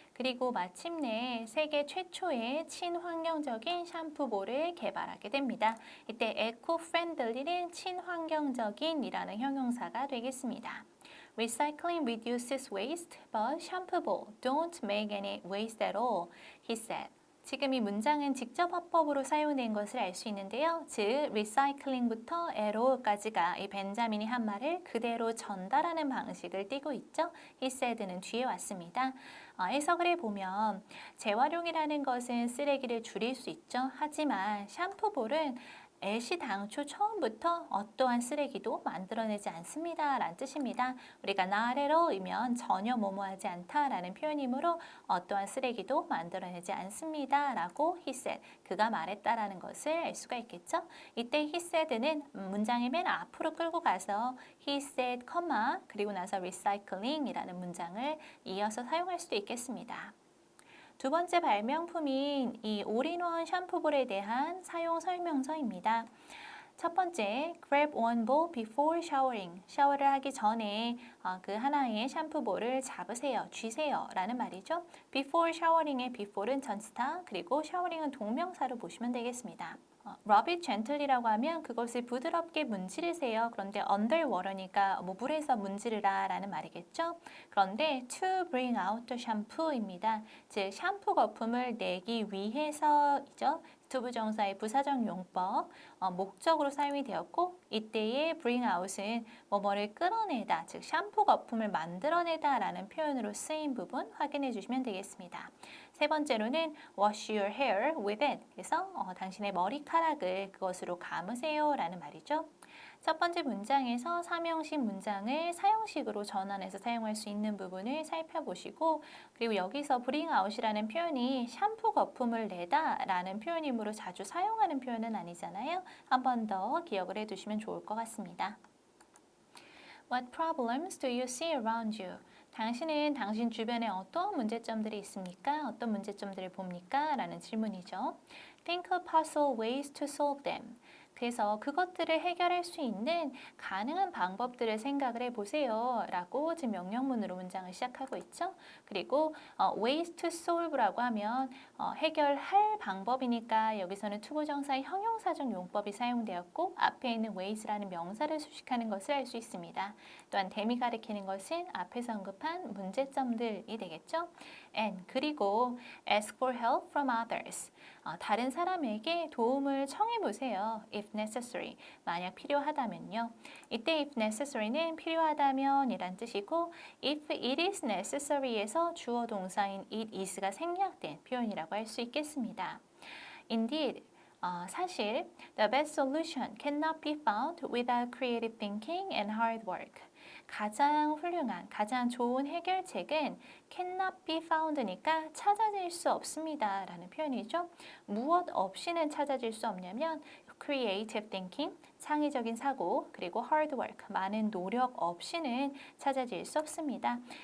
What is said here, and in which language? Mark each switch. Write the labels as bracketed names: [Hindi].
[Korean] 그리고 마침내 세계 최초의 친환경적인 샴푸볼을 개발하게 됩니다. 이때 eco-friendly는 친환경적인이라는 형용사가 되겠습니다. [English] Recycling reduces waste, but shampoo bowl don't make any waste at all, he said. [Korean] 지금 이 문장은 직접 화법으로 사용된 것을 알 수 있는데요. 즉, recycling부터 arrow까지가 이 벤자민이 한 말을 그대로 전달하는 방식을 띠고 있죠. [English] he said [Korean] 는 뒤에 왔습니다. 해석을 해보면 재활용이라는 것은 쓰레기를 줄일 수 있죠. 하지만 샴푸볼은 애시 당초 처음부터 어떠한 쓰레기도 만들어내지 않습니다 라는 뜻입니다. 우리가 [English] not at all [Korean] 이면 전혀 뭐뭐하지 않다 라는 표현이므로 어떠한 쓰레기도 만들어내지 않습니다 라고 [English] he said, [Korean] 그가 말했다라는 것을 알 수가 있겠죠. 이때 [English] he said [Korean] 는 문장의 맨 앞으로 끌고 가서 he said, 그리고 나서 recycling이라는 문장을 이어서 사용할 수도 있겠습니다. 두 번째 발명품인 이 올인원 샴푸볼에 대한 사용 설명서입니다. 첫 번째, [English] grab one bowl before showering. [Korean] 샤워를 하기 전에 그 하나의 샴푸볼을 잡으세요, 쥐세요 라는 말이죠. [English] before showering [Korean] 의 before는 전치사, 그리고 showering은 동명사로 보시면 되겠습니다. [English] rub it gently [Korean] 라고 하면 그것을 부드럽게 문지르세요. 그런데 [English] under water [Korean] 니까 뭐 물에서 문지르라 라는 말이겠죠. 그런데 [English] to bring out the shampoo [Korean] 입니다. 즉 샴푸 거품을 내기 위해서이죠. 투부정사의 부사적 용법, 목적으로 사용이 되었고 이때의 [English] bring out [Korean] 은 뭐뭐를 끌어내다, 즉 샴푸 거품을 만들어내다 라는 표현으로 쓰인 부분 확인해 주시면 되겠습니다. 세 번째로는 [English] wash your hair with it. [Korean] 그래서 당신의 머리카락을 그것으로 감으세요 라는 말이죠. 첫 번째 문장에서 삼형식 문장을 사형식으로 전환해서 사용할 수 있는 부분을 살펴보시고, 그리고 여기서 [English] bring out [Korean] 이라는 표현이 샴푸 거품을 내다 라는 표현이므로 자주 사용하는 표현은 아니잖아요. 한 번 더 기억을 해두시면 좋을 것 같습니다. [English] What problems do you see around you? [Korean] 당신은 당신 주변에 어떤 문제점들이 있습니까? 어떤 문제점들을 봅니까? 라는 질문이죠. [English] Think of possible ways to solve them. [Korean] 그래서 그것들을 해결할 수 있는 가능한 방법들을 생각을 해보세요 라고 지금 명령문으로 문장을 시작하고 있죠. 그리고 [English] ways to solve [Korean] 라고 하면 해결할 방법이니까 여기서는 투부정사의 형용사적 용법이 사용되었고 앞에 있는 ways라는 명사를 수식하는 것을 알 수 있습니다. 또한 them이 가리키는 것은 앞에서 언급한 문제점들이 되겠죠. [English] And [Korean] 그리고 [English] ask for help from others. [Korean] 다른 사람에게 도움을 청해 보세요. [English] If necessary. [Korean] 만약 필요하다면요. 이때 [English] if necessary [Korean] 는 필요하다면 이란 뜻이고 [English] if it is necessary [Korean] 에서 주어 동사인 [English] it is [Korean] 가 생략된 표현이라고 할 수 있겠습니다. [English] Indeed. [Korean] 사실 [English] the best solution cannot be found without creative thinking and hard work. [Korean] 가장 훌륭한, 가장 좋은 해결책은 [English] cannot be found [Korean] 니까 찾아질 수 없습니다 라는 표현이죠. 무엇 없이는 찾아질 수 없냐면 [English] creative thinking, [Korean] 창의적인 사고, 그리고 [English] hard work, [Korean] 많은 노력 없이는 찾아질 수 없습니다.